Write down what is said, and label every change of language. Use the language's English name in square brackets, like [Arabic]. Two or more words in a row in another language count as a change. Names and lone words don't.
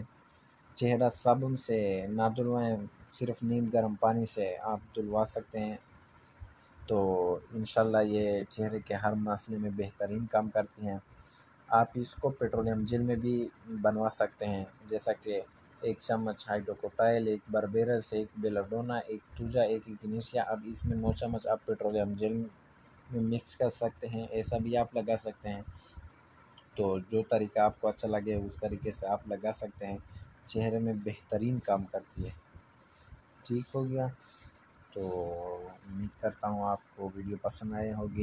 [Urdu] چہرہ صابن سے نہ دھلوائیں، صرف نیم گرم پانی سے آپ دھلوا سکتے ہیں۔ تو انشاءاللہ یہ چہرے کے ہر مسئلے میں بہترین کام کرتی ہیں۔ آپ اس کو [English] petroleum jelly [Urdu] میں بھی بنوا سکتے ہیں، جیسا کہ 1 چمچ ہائیڈروکوٹائل، 1 بربیرس، 1 بیلا ڈونا، 1 توجا، 1 ایکینیشیا۔ اب اس میں 9 چمچ آپ [English] petroleum jelly [Urdu] میں مکس کر سکتے ہیں، ایسا بھی آپ لگا سکتے ہیں۔ تو جو طریقہ آپ کو اچھا لگے اس طریقے سے آپ لگا سکتے ہیں، چہرے میں بہترین کام کرتی ہے۔ ٹھیک ہو گیا؟ تو امید کرتا ہوں آپ کو ویڈیو پسند آئے ہوگی۔